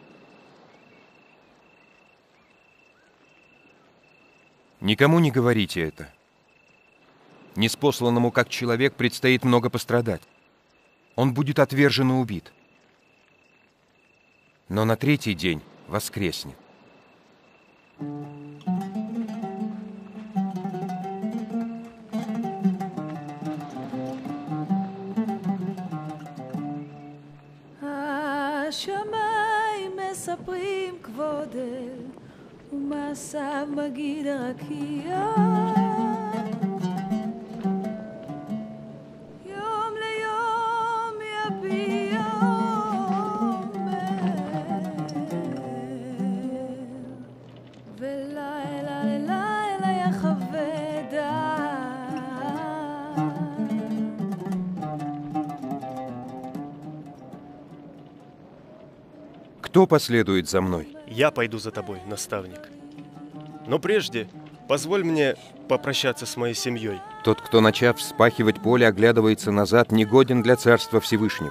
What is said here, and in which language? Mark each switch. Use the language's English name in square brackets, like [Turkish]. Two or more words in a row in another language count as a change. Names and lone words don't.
[Russian] Никому не говорите это. Неспосланному как человек предстоит много пострадать. Он будет отвержен и убит. Но на 3-й день воскреснет. [Hebrew] השמיים מספרים כבוד אל ומעשיו מגיד הרקיע יום ליום יביע אומר ולילה ללילה יחווה דעת. [Russian] Кто последует за мной? Я пойду за тобой, наставник. Но прежде позволь мне попрощаться с моей семьей. Тот, кто, начав вспахивать поле, оглядывается назад, негоден для Царства Всевышнего.